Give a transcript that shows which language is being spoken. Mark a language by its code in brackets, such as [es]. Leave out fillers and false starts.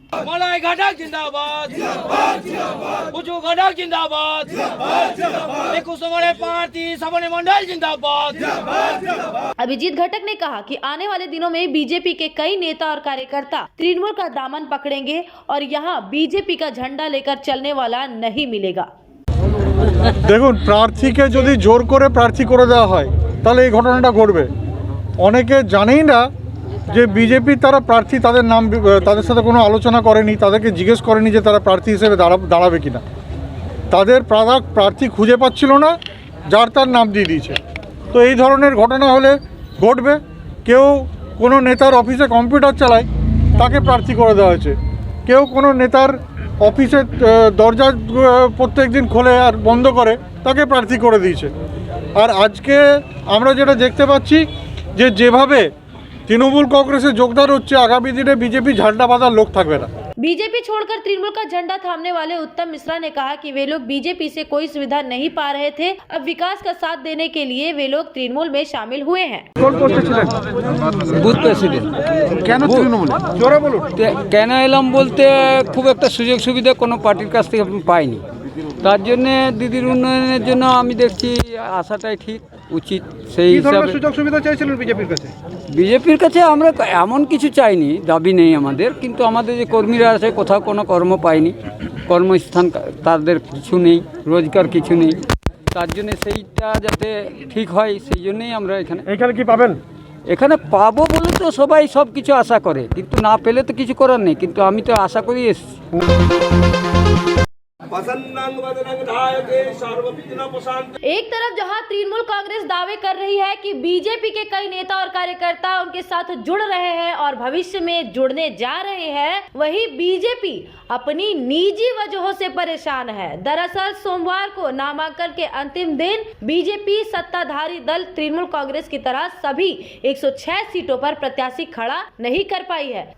[hi] Malay घटक जिंदाबाद, उजू घटक जिंदाबाद, पार्टी सबने मंडल जिंदाबाद। अभिजीत घटक ने कहा कि आने वाले दिनों में बीजेपी के कई नेता और कार्यकर्ता तृणमूल का दामन पकड़ेंगे और यहाँ बीजेपी का झंडा लेकर चलने वाला नहीं मिलेगा। [bn] দেখুন, প্রার্থীকে যদি জোর করে প্রার্থী করে দেওয়া হয় তাহলে এই ঘটনাটা ঘটবে। অনেকে জানেই না যে বিজেপি তারা প্রার্থী তাদের নাম তাদের সাথে কোনো আলোচনা করেনি, তাদেরকে জিজ্ঞেস করেনি যে তারা প্রার্থী হিসেবে দাঁড়াবে কিনা। তাদের প্রার্থী খুঁজে পাচ্ছিল না, যার তার নাম দিয়ে দিয়েছে। তো এই ধরনের ঘটনা হলে ঘটবে। কেউ কোনো নেতার অফিসে কম্পিউটার চালায়, তাকে প্রার্থী করে দেওয়া হয়েছে। কেউ কোনো নেতার অফিসের দরজা প্রত্যেক দিন খোলে আর বন্ধ করে, তাকে প্রার্থী করে দিয়েছে। আর আজকে আমরা যেটা দেখতে পাচ্ছি যে যেভাবে তৃণমূল কংগ্রেসে যোগদান হচ্ছে, আগামী দিনে বিজেপি ঝান্ডা বাঁধার লোক থাকবে না। [hi] बीजेपी छोड़कर तृणमूल का झंडा थामने वाले उत्तम मिश्रा ने कहा कि वे लोग बीजेपी से कोई सुविधा नहीं पा रहे थे, अब विकास का साथ देने के लिए वे लोग तृणमूल में शामिल हुए हैं। [en] booth president [bn] কেন তৃণমূল? জোরে বলুন। কেন এলাম বলতে খুব একটা সুযোগ সুবিধা কোনো পার্টির কাছ থেকে পাইনি, তার জন্যে দিদির উন্নয়নের জন্য আমি দেখছি আসাটাই ঠিক উচিত। সেই হিসাবে সুযোগ সুবিধা চাইছিলেন বিজেপির কাছে? বিজেপির কাছে আমরা এমন কিছু চাইনি, দাবি নেই আমাদের, কিন্তু আমাদের যে কর্মীরা আছে কোথাও কোনো কর্ম পায়নি, কর্মস্থান তাদের কিছু নেই, রোজগার কিছু নেই, তার জন্য সেইটা যাতে ঠিক হয় সেই জন্যই আমরা এখানে কি পাবেন? এখানে পাবো বলে তো সবাই সব কিছু আশা করে, কিন্তু না পেলে তো কিছু করার নেই, কিন্তু আমি তো আশা করি এসেছি। [hi] एक तरफ जहां तृणमूल कांग्रेस दावे कर रही है कि बीजेपी के कई नेता और कार्यकर्ता उनके साथ जुड़ रहे हैं और भविष्य में जुड़ने जा रहे हैं, वहीं बीजेपी अपनी निजी वजहों से परेशान है। दरअसल सोमवार को नामांकन के अंतिम दिन बीजेपी सत्ताधारी दल तृणमूल कांग्रेस की तरह सभी 106 सीटों पर प्रत्याशी खड़ा नहीं कर पाई है।